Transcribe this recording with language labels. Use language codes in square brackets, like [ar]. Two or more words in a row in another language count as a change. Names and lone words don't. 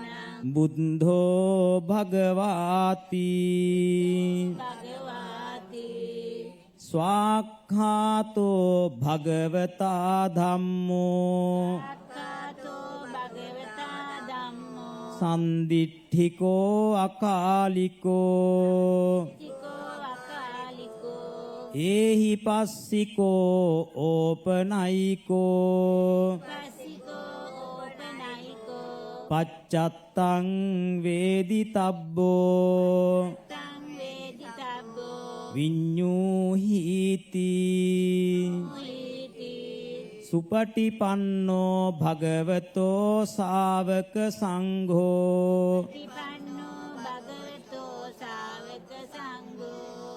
[pi] බුද්ධෝ භගවාති භගවාති ස්වාක්ඛාතෝ භගවතා ධම්මෝ අක්ඛාතෝ භගවතා ධම්මෝ සන්දිට්ඨිකෝ අකාලිකෝ තිකෝ අකාලිකෝ ඒහි පස්සිකෝ ඕපනයිකෝ පස්සිකෝ ඕපනයිකෝ පච්චත්තං වේදිතබ්බෝ තං වේදිතබ්බෝ විඤ්ඤූහිති මුහිති සුපටිපන්නෝ භගවතෝ ශාවක සංඝෝ පිපන්නෝ භගවතෝ ශාවක සංඝෝ